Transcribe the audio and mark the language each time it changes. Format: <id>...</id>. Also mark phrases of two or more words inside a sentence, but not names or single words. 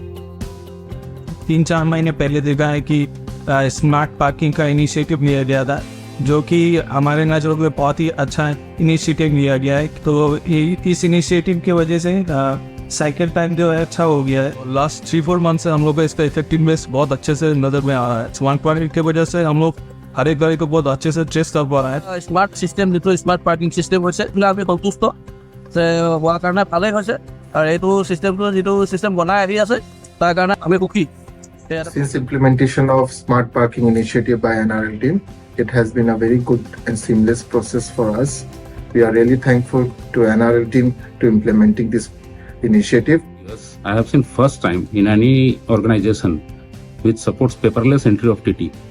<hi>3-4 महीने पहले देखा है कि</hi> <en>smart parking</en> <hi>का इनिशिएटिव लिया गया था, जो कि हमारे नजरों में बहुत ही अच्छा इनिशिएटिव लिया गया है। तो इस इनिशिएटिव की वजह से</hi> <en>cycle time</en> <hi>जो है अच्छा हो गया है। लास्ट 3-4 मंथ से हम लोग का इसका इफेक्टिवनेस बहुत अच्छे से नजर में आ रहा है।</hi> <en>smart parking</en> <hi>की वजह से हम लोग हर एक गाड़ी को बहुत अच्छे से ट्रेस कर पा रहा है।</hi> <en>smart system</en> <as>जो</as> <en>smart parking system</en> <as>হৈছে আমি সন্তুষ্ট হোৱাৰ কাৰণে ভালেই হৈছে আৰু এইটো সিস্টেমটো যিটো সিস্টেম বনাই আহি আছে তাৰ কাৰণে আমি সুখী।</as> <en>Since implementation of smart parking initiative by NRL team, it has been a very good and seamless process for us. We are really thankful to NRL team to implementing this initiative. Yes, I have seen first time in any organization which supports paperless entry of TT.</en>